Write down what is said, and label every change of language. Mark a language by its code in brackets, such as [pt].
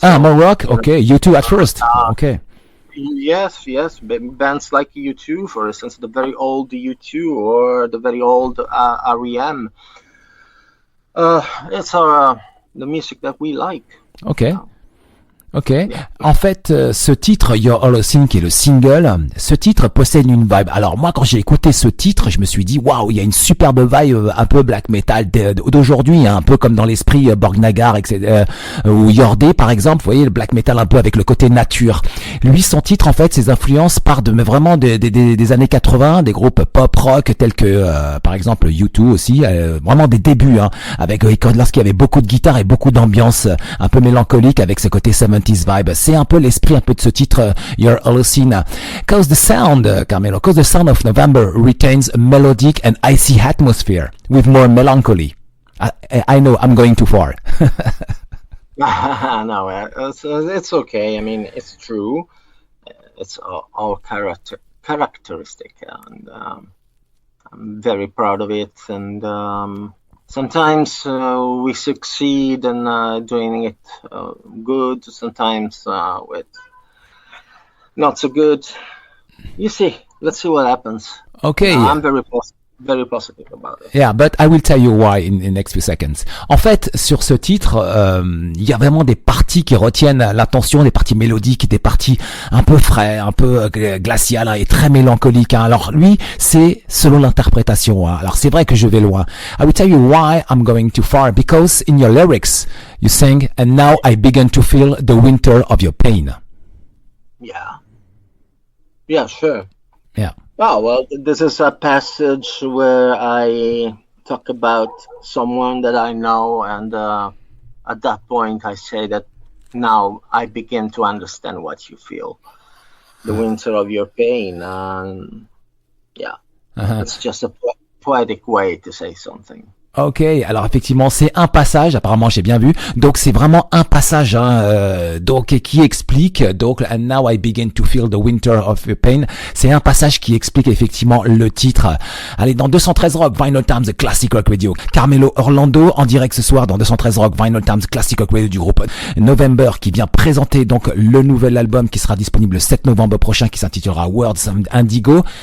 [en] Ah, more rock? Okay, U2 at first. Okay. Yes. Bands like U2, for instance, the very old U2 or the very old REM. It's the music that we like. Okay. Ok. [fr] En fait, ce titre, Your Holocene, qui est le single, ce titre possède une vibe. Alors moi, quand j'ai écouté ce titre, je me suis dit, waouh, il y a une superbe vibe un peu black metal d'aujourd'hui, un peu comme dans l'esprit Borgnagar, etc. Ou Yordé, par exemple. Vous voyez, le black metal un peu avec le côté nature. Lui, son titre, en fait, ses influences partent vraiment des années 80, des groupes pop rock tels que, par exemple, U2 aussi, vraiment des débuts, avec lorsqu'il y avait beaucoup de guitare et beaucoup d'ambiance un peu mélancolique avec ce côté 70s 70s vibe. C'est un peu l'esprit un peu de ce titre, Your Holocene. [en] Cause the sound, Carmelo, cause the sound of November retains a melodic and icy atmosphere with more melancholy. I know I'm going too far. No, it's okay. I mean, it's true. It's all characteristic, and I'm very proud of it. And sometimes we succeed in doing it good. Sometimes with not so good. You see. Let's see what happens. Okay. I'm very positive about it. Yeah, but I will tell you why in the next few seconds. [fr] En fait, sur ce titre, il y a vraiment des parties qui retiennent l'attention, des parties mélodiques, des parties un peu frais, un peu glaciales, hein, et très mélancoliques. Hein. Alors lui, c'est selon l'interprétation. Hein. Alors c'est vrai que je vais loin. [en] I will tell you why I'm going too far, because in your lyrics, you sing, and now I begin to feel the winter of your pain. Yeah. Yeah, sure. Yeah. Oh, well, this is a passage where I talk about someone that I know, and at that point I say that now I begin to understand what you feel, the winter of your pain, and yeah, it's just a poetic way to say something. [fr] Ok, alors effectivement c'est un passage, apparemment j'ai bien vu, donc c'est vraiment un passage donc qui explique, donc [en] and now I begin to feel the winter of your pain, [fr] c'est un passage qui explique effectivement le titre. Allez, dans 213 Rock, Vinylestimes Classic Rock Radio, Carmelo Orlando en direct ce soir dans 213 Rock, Vinylestimes Classic Rock Radio du groupe Novembre qui vient présenter donc le nouvel album qui sera disponible le 7 novembre prochain qui s'intitulera Words Indigo.